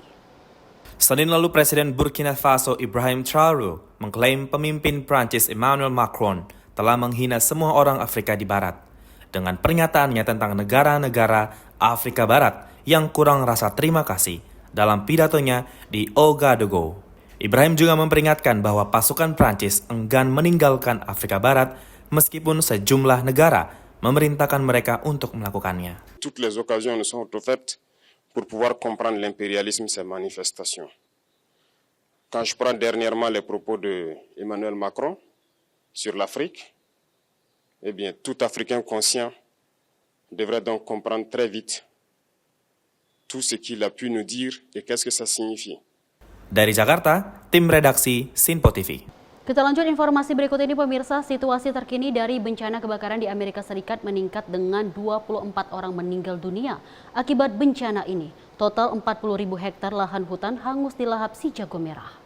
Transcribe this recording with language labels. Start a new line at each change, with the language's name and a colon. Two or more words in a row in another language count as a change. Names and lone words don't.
Indonesian: Senin lalu Presiden Burkina Faso Ibrahim Traoré mengklaim pemimpin Prancis Emmanuel Macron telah menghina semua orang Afrika di Barat dengan pernyataannya tentang negara-negara Afrika Barat yang kurang rasa terima kasih dalam pidatonya di Ouagadougou. Ibrahim juga memperingatkan bahwa pasukan Prancis enggan meninggalkan Afrika Barat meskipun sejumlah negara memerintahkan mereka untuk melakukannya.
French: Toutes les occasions nous sont offertes pour pouvoir comprendre l'impérialisme de ces manifestations. Quand je prends dernièrement les propos de Emmanuel Macron sur l'Afrique, eh bien, tout Africain conscient devrait donc comprendre très vite tout ce qu'il a pu nous dire et qu'est-ce que ça signifie.
Indonesian: Dari Jakarta, tim redaksi Sinpo TV. Kita lanjut informasi berikut ini pemirsa, situasi terkini dari bencana kebakaran di Amerika Serikat meningkat dengan 24 orang meninggal dunia akibat bencana ini. Total 40.000 hektar lahan hutan hangus dilahap si jago merah.